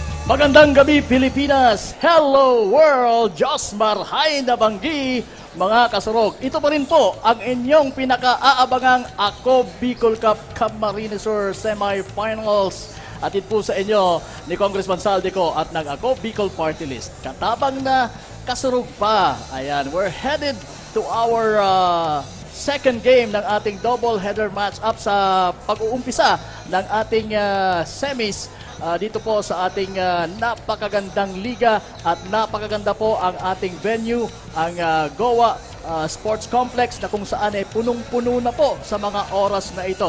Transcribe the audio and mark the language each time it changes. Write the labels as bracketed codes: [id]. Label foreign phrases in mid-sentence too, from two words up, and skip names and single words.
[tl] Magandang gabi Pilipinas! [en] Hello world! [bik] Josmar Hay na Banggi, mga kasurog. [tl] Ito pa rin po ang inyong pinaka-aabangang Ako Bicol Cup Camarines Sur Semifinals. Atid po sa inyo ni Congressman Saldico at ng Ako Bicol Party List. [bik] Katabang na kasurog pa. [tl] Ayan, [en] we're headed to our second game [tl] ng ating double-header match-up sa pag-uumpisa ng ating semis dito po sa ating napakagandang liga at napakaganda po ang ating venue, ang Goa Sports Complex na kung saan ay punong-puno na po sa mga oras na ito.